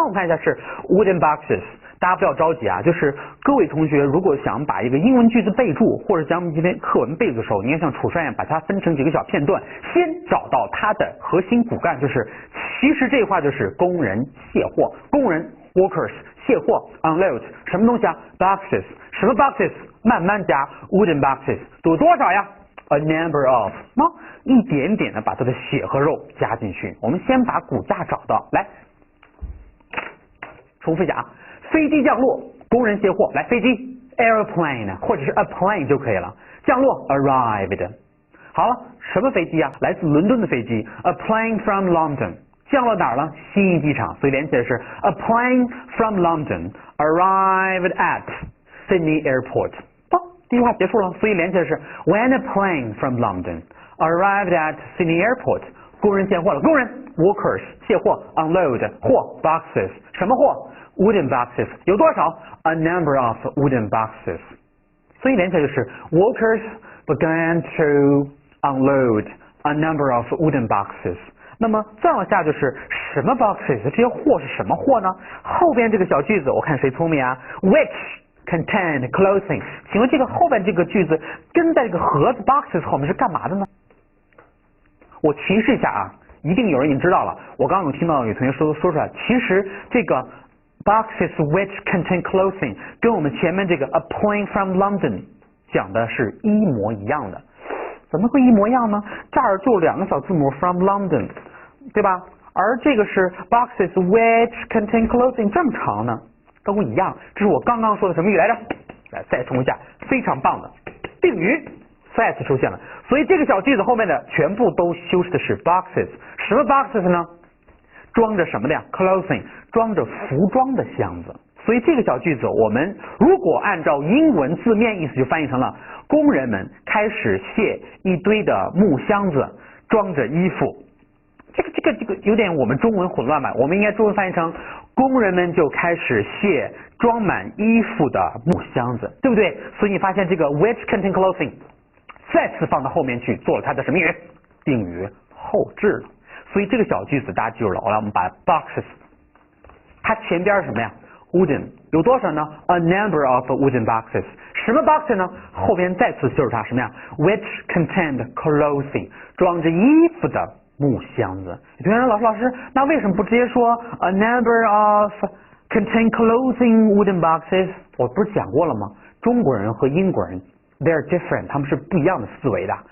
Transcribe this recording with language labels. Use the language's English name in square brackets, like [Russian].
[Chinese] 我们看一下是 wooden boxes。大家不要着急啊，就是各位同学如果想把一个英文句子备注，或者将我们今天课文背的时候，你要像楚帅一样把它分成几个小片段，先找到它的核心骨干，就是其实这话就是工人卸货，工人 workers 卸货 unload 什么东西啊 boxes 什么 boxes 慢慢加 wooden boxes 有多少呀 [English] a number of [Chinese] 一点点的把它的血和肉加进去。我们先把骨架找到，来重复一下啊。飞机降落，工人卸货。来，飞机 airplane 或者是 [English] a plane [Chinese] 就可以了。降落 arrived。好了，什么飞机啊？来自伦敦的飞机 [English] a plane from London。 [Chinese] 降落哪儿了？悉尼机场。所以连起来是 [English] a plane from London arrived at Sydney Airport。 [Chinese] 第一句话结束了，所以连起来是 [English] when a plane from London arrived at Sydney Airport。 [Chinese] 工人卸货了，工人 [English] workers 卸货 unload 货 boxes [Chinese] 什么货？ [English] Wooden boxes 有多少 ？A number of wooden boxes。 [Chinese] 所以连起来就是 [English] workers began to unload a number of wooden boxes。 [Chinese] 那么再往下就是什么 boxes？这些货是什么货呢？后边这个小句子，我看谁聪明啊 ？ [English] Which contained clothing？ [Chinese] 请问这个后边这个句子跟在这个盒子 boxes 后面是干嘛的呢？我提示一下啊，一定有人已经知道了。我刚刚有听到有同学说出来，其实这个。 [English] Boxes which contain clothing [Chinese] 跟我们前面这个 [English] a plane from London [Chinese] 讲的是一模一样的。怎么会一模一样呢？这儿就2个小字母 [English] from London， [Chinese] 对吧？而这个是 [English] boxes which contain clothing， [Chinese] 这么长呢，都一样。这是我刚刚说的什么语来着？来，再重复一下，非常棒的定语再次出现了。所以这个小句子后面的全部都修饰的是 boxes。什么 boxes 呢？装着什么的呀 ？clothing， 装着服装的箱子。所以这个小句子，我们如果按照英文字面意思，就翻译成了工人们开始卸一堆的木箱子，装着衣服。这个有点我们中文混乱吧？我们应该中文翻译成工人们就开始卸装满衣服的木箱子，对不对？所以你发现这个 [English] which contain clothing [Chinese] 再次放到后面去做了它的什么语？定语后置了。所以这个小句子大家记住了。好了，我们把 boxes， 它前边是什么呀？ [English] wooden [Chinese] 有多少呢 [English] ？A number of wooden boxes。 [Chinese] 什么 boxes 呢？后边再次就是它什么呀 ？ [English] Which contained clothing， [Chinese] 装着衣服的木箱子。有同学说老师，那为什么不直接说 [English] a number of contain clothing wooden boxes？ [Chinese] 我不是讲过了吗？中国人和英国人 [English] they're different， [Chinese] 他们是不一样的思维的。